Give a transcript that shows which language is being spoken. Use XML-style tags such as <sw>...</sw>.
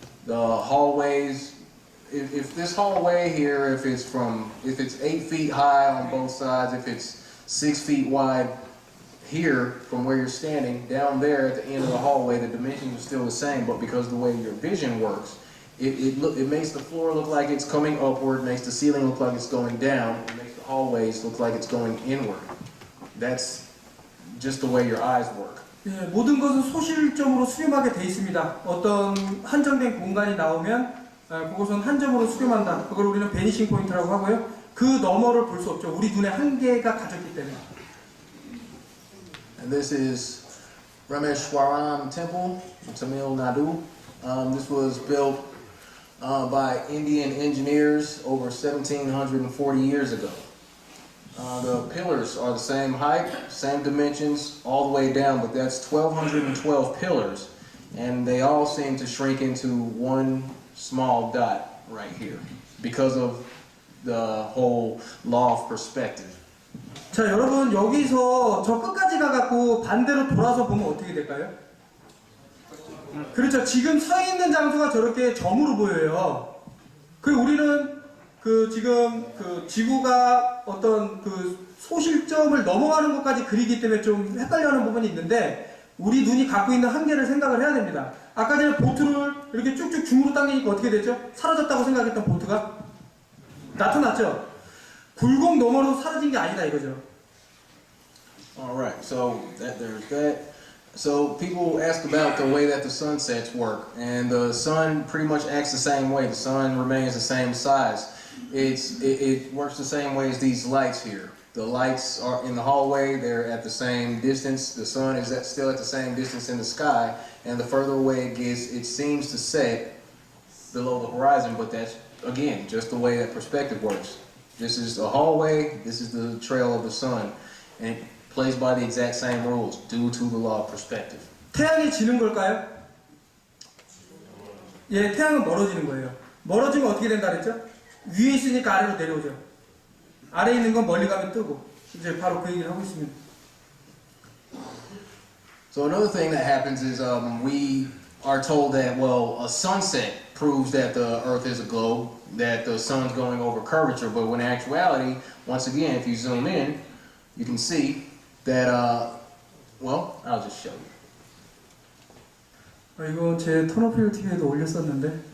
<en>The hallways, if this hallway here, if it's 8 feet high on both sides, if it's 6 feet wide here from where you're standing, down there at the end of the hallway, the dimensions are still the same, but because of the way your vision works, it makes the floor look like it's coming upward, makes the ceiling look like it's going down, it makes the hallways look like it's going inward. That's just the way your eyes work.</en> <ko>예, 모든 것은 소실점으로 수렴하게 돼 있습니다. 어떤 한정된 공간이 나오면 그것은 한 점으로 수렴한다. 그걸 우리는 베니싱 포인트라고 하고요. 그 너머를 볼 수 없죠. 우리 눈에 한계가 가졌기 때문에.</ko> <en>And this is Rameshwaram Temple in Tamil Nadu. This was built by Indian engineers over 1,740 years ago. The pillars are the same height, same dimensions, all the way down, but that's 1,212 pillars, and they all seem to shrink into one small dot right here because of the whole law of perspective.</en> <ko>자, 여러분 여기서 저 끝까지 가갖고 반대로 돌아서 보면 어떻게 될까요? 그렇죠. 지금 서 있는 장소가 저렇게 점으로 보여요. 그리고 우리는 지금 지구가 어떤 소실점을 넘어가는 것까지 그리기 때문에 좀 헷갈려하는 부분이 있는데 우리 눈이 갖고 있는 한계를 생각을 해야 됩니다. 아까 전에 보트를 이렇게 쭉쭉 중으로 당기니까 어떻게 됐죠? 사라졌다고 생각했던 보트가 나타났죠? 굴곡 너머로 사라진 게 아니다 이거죠.</ko> <en>Alright, so there's that. So people ask about the way that the sunsets work, and the sun pretty much acts the same way. The sun remains the same size. It works the same way as these lights here. The lights are in the hallway, they're at the same distance. The sun is still at the same distance in the sky, and the further away it gets, it seems to set below the horizon, but that's, again, just the way that perspective works. This is the hallway, this is the trail of the sun, and it plays by the exact same rules due to the law of perspective.</en> <ko>태양이 지는 걸까요? 예, 태양은 멀어지는 거예요. 멀어지면 어떻게 된다 그랬죠? 위에 있으니까 아래로 내려오죠. 아래에 있는 건 멀리 가면 뜨고. 이제 바로 그 얘기를 하고 있습니다.</ko> <en>So another thing that happens is we are told that, well, a sunset proves that the Earth is a globe, that the sun's going over curvature, but when in actuality, once again, if you zoom in, you can see that, well, I'll just show you.</en> <ko>이거 제 턴오필 TV에도 올렸었는데</ko>